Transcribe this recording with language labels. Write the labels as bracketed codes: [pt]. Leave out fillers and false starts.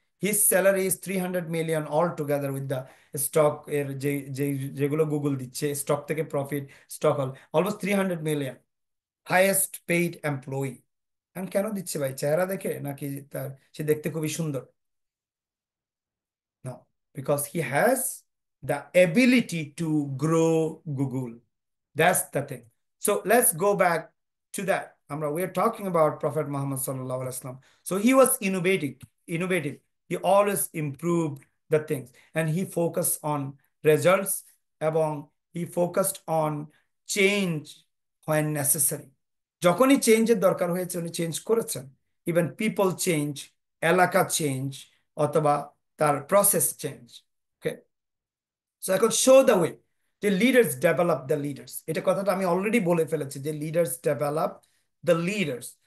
[en] his salary is 300 million all together with the stock [bn] এর যে যে যেগুলো গুগল দিচ্ছে, [en] Stock থেকে profit, stock হল almost 300 million, highest paid employee. [bn] এখন কেন দিচ্ছে ভাই, চেহারা দেখে নাকি তার, সে দেখতে খুবই সুন্দর? [en] No, because he has the ability to grow Google. That's the thing. So let's go back to that. We're talking about Prophet Muhammad sallallahu alaihi wasallam. So he was innovative. He always improved the things, and he focused on results, এবং he focused on change when necessary. [bn] যখনই চেঞ্জের দরকার হয়েছে উনি change করেছেন। [en] even people change, [bn] এলাকা change, অথবা তার প্রসেস চেঞ্জ। [en] okay, so এখন show the way, যে leaders develop the leaders, [bn] এটা কথাটা আমি অলরেডি বলে ফেলেছি যে [en] Leaders develop the leaders.